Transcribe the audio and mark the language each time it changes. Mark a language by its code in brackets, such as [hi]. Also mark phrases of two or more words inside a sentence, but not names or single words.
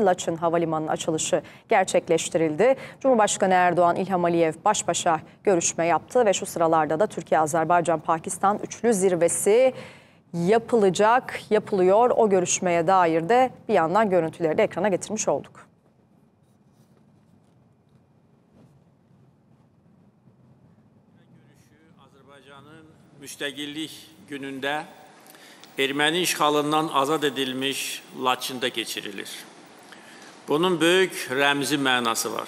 [tr] Laçın Havalimanı'nın açılışı gerçekleştirildi. Cumhurbaşkanı Erdoğan, İlham Aliyev baş başa görüşme yaptı ve şu sıralarda da Türkiye-Azerbaycan-Pakistan Üçlü Zirvesi yapılıyor. O görüşmeye dair de bir yandan görüntüleri de ekrana getirmiş olduk. [az] Azərbaycanın müstəqillik günündə erməni işğalından azad edilmiş Laçında keçirilir. Bunun böyük rəmzi mənası var.